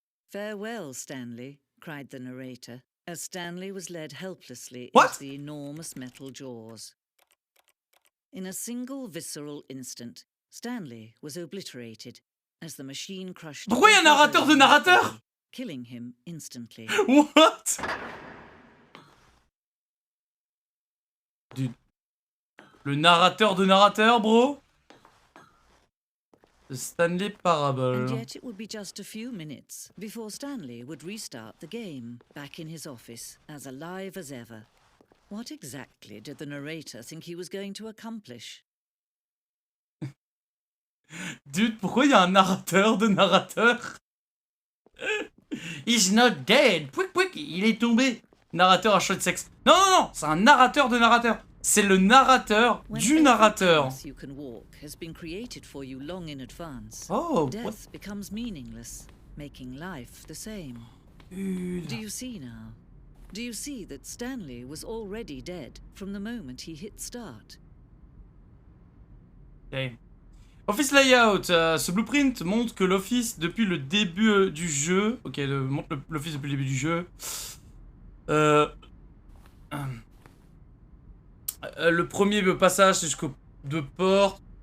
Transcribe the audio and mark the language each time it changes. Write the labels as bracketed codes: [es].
[en] Farewell, Stanley, cried the narrator, as Stanley was led helplessly What? into the enormous metal jaws. In a single visceral instant, Stanley was obliterated as the machine crushed. [fr] Pourquoi y a un narrateur de narrateur? [en] Killing him instantly. What? Dude. [fr] Le narrateur de narrateur, bro? [en] The Stanley Parable. And yet it would be just a few minutes before Stanley would restart the game, back in his office, as alive as ever. What exactly did the narrator think he was going to accomplish? [fr] Dude, pourquoi il y a un narrateur de narrateur? [en] He's not dead. [fr] Pouic pouic, il est tombé. Narrateur à shot de sexe. Non, non, non, c'est un narrateur de narrateur. C'est le narrateur du narrateur. [en] You can walk has been created for you long in advance. Oh, Death what? becomes meaningless, making life the same. Dude. Do you see now? Do you see that Stanley was already dead from the moment he hit start? Okay. Office layout. [fr] Ce blueprint montre que l'office depuis le début du jeu. Ok, montre l'office depuis le début du jeu. Le premier passage, c'est jusqu'aux 2 portes.